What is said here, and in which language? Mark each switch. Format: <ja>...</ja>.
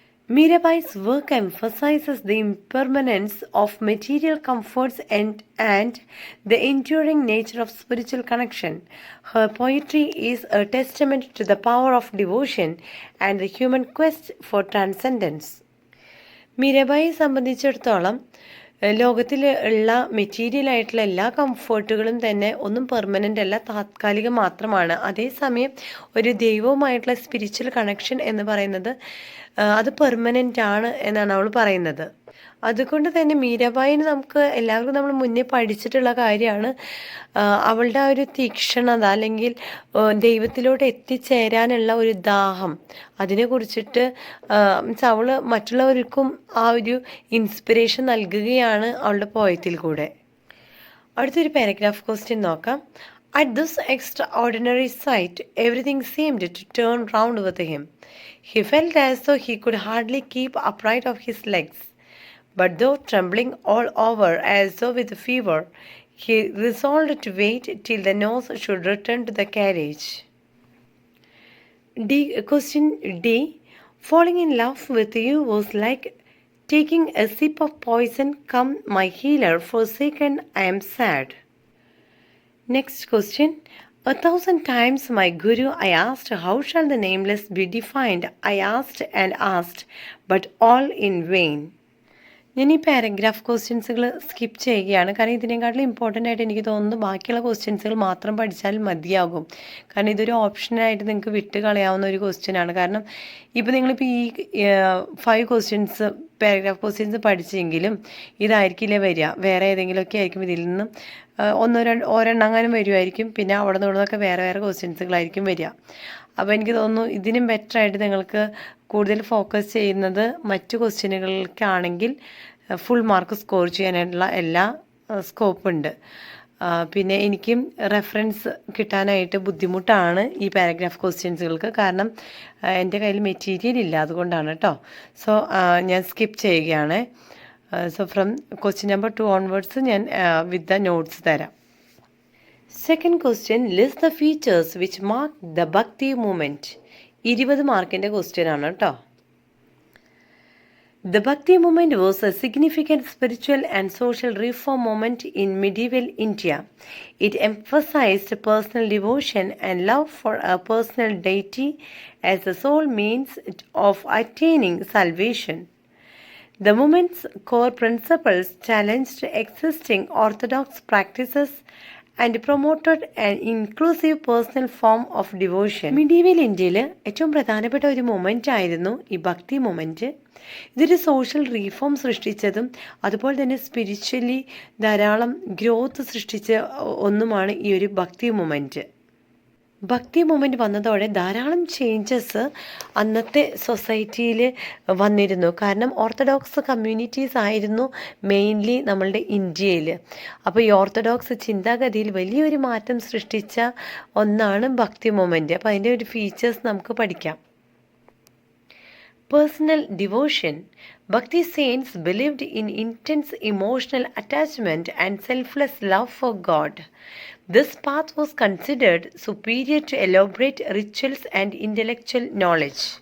<en>Mirabai's work emphasizes the impermanence of material comforts and the enduring nature of spiritual connection. Her poetry is a testament to the power of devotion and the human quest for transcendence.</en> <ml>മീരാബായിയെ സംബന്ധിച്ചിടത്തോളം ലോകത്തിൽ ഉള്ള material ആയിട്ടുള്ള എല്ലാ കംഫർട്ടുകളും തന്നെ ഒന്നും permanent അല്ല, താത്കാലികം മാത്രമാണ്. അതേസമയം ഒരു ദൈവവുമായിട്ടുള്ള സ്പിരിച്വൽ കണക്ഷൻ എന്ന് പറയുന്നത് അത് പെർമനൻ്റ് ആണ് എന്നാണ് അവൾ പറയുന്നത്. അതുകൊണ്ട് തന്നെ മീരാബായിന് നമുക്ക് എല്ലാവർക്കും നമ്മൾ മുന്നേ പഠിച്ചിട്ടുള്ള കാര്യമാണ് അവളുടെ ആ ഒരു തീക്ഷ്ണത, അല്ലെങ്കിൽ ദൈവത്തിലോട്ട് എത്തിച്ചേരാനുള്ള ഒരു ദാഹം, അതിനെക്കുറിച്ചിട്ട് അവൾ മറ്റുള്ളവർക്കും ആ ഒരു ഇൻസ്പിറേഷൻ നൽകുകയാണ് അവളുടെ പോയത്തിൽ കൂടെ. അടുത്തൊരു പാരഗ്രാഫ് ക്വസ്റ്റ്യൻ നോക്കാം.</ml> <en>At this extraordinary sight, everything seemed to turn round with him. He felt as though he could hardly keep upright of his legs. But though trembling all over as though with fever, he resolved to wait till the nurse should return to the carriage. Question D. Falling in love with you was like taking a sip of poison. Come, my healer, forsaken, I am sad. Next question. 1,000 times, my Guru, I asked, how shall the nameless be defined? I asked and asked, but all in vain.</en> <ml>ഞാൻ ഈ paragraph ക്വസ്റ്റ്യൻസുകൾ skip ചെയ്യുകയാണ്. കാരണം ഇതിനേക്കാട്ടിലും important ആയിട്ട് എനിക്ക് തോന്നുന്നു ബാക്കിയുള്ള ക്വസ്റ്റ്യൻസുകൾ മാത്രം പഠിച്ചാൽ മതിയാകും. കാരണം ഇതൊരു ഓപ്ഷനായിട്ട് നിങ്ങൾക്ക് വിട്ട് കളയാവുന്ന ഒരു ക്വസ്റ്റ്യനാണ്. കാരണം ഇപ്പോൾ നിങ്ങളിപ്പോൾ ഈ 5 ക്വസ്റ്റ്യൻസ് പാരഗ്രാഫ് ക്വസ്റ്റ്യൻസ് പഠിച്ചെങ്കിലും ഇതായിരിക്കില്ലേ വരിക, വേറെ ഏതെങ്കിലുമൊക്കെ ആയിരിക്കും ഇതിൽ നിന്നും ഒരെണ്ണങ്ങാനും വരുമായിരിക്കും. പിന്നെ അവിടെ നിന്നൊക്കെ വേറെ വേറെ ക്വസ്റ്റ്യൻസുകളായിരിക്കും വരിക. അപ്പോൾ എനിക്ക് തോന്നുന്നു ഇതിനും ബെറ്ററായിട്ട് നിങ്ങൾക്ക് കൂടുതൽ ഫോക്കസ് ചെയ്യുന്നത് മറ്റു ക്വസ്റ്റ്യനുകൾക്കാണെങ്കിൽ ഫുൾ മാർക്ക് സ്കോർ ചെയ്യാനായിട്ടുള്ള എല്ലാ സ്കോപ്പുണ്ട്. പിന്നെ എനിക്കും റെഫറൻസ് കിട്ടാനായിട്ട് ബുദ്ധിമുട്ടാണ് ഈ പാരഗ്രാഫ് ക്വസ്റ്റ്യൻസുകൾക്ക്. കാരണം എൻ്റെ കയ്യിൽ മെറ്റീരിയൽ ഇല്ല, അതുകൊണ്ടാണ് കേട്ടോ. സോ ഞാൻ സ്കിപ്പ് ചെയ്യുകയാണ്.</ml> <en>So from question number 2 onwards ഞാൻ with the notes തരാം. Second question, list the features which mark the Bhakti movement.</en> <ml>20 മാർക്കിൻ്റെ ക്വസ്റ്റ്യൻ ആണ് കേട്ടോ.</ml> <en>The Bhakti movement was a significant spiritual and social reform movement in medieval India. It emphasized personal devotion and love for a personal deity as the sole means of attaining salvation. The movement's core principles challenged existing orthodox practices and promoted an inclusive personal form of devotion.</en> <ml>Medieval ഇന്ത്യയിൽ ഏറ്റവും പ്രധാനപ്പെട്ട ഒരു moment ആയിരുന്നു ഈ ഭക്തി moment. ഇതൊരു social reform സൃഷ്ടിച്ചതും അതുപോലെ തന്നെ സ്പിരിച്വലി ധാരാളം ഗ്രോത്ത് സൃഷ്ടിച്ച ഒന്നുമാണ് ഈ ഒരു ഭക്തി മൊമെൻറ്റ്. ഭക്തി മൂവ്മെൻറ്റ് വന്നതോടെ ധാരാളം ചേഞ്ചസ് അന്നത്തെ സൊസൈറ്റിയിൽ വന്നിരുന്നു. കാരണം ഓർത്തഡോക്സ് കമ്മ്യൂണിറ്റീസ് ആയിരുന്നു മെയിൻലി നമ്മളുടെ ഇന്ത്യയിൽ. അപ്പോൾ ഈ ഓർത്തഡോക്സ് ചിന്താഗതിയിൽ വലിയൊരു മാറ്റം സൃഷ്ടിച്ച ഒന്നാണ് ഭക്തി മൂവ്മെൻറ്റ്. അപ്പോൾ അതിൻ്റെ ഒരു ഫീച്ചേഴ്സ് നമുക്ക് പഠിക്കാം.</ml> <en>Personal devotion. Bhakti saints believed in intense emotional attachment and selfless love for God. This path was considered superior to elaborate rituals and intellectual knowledge.</en>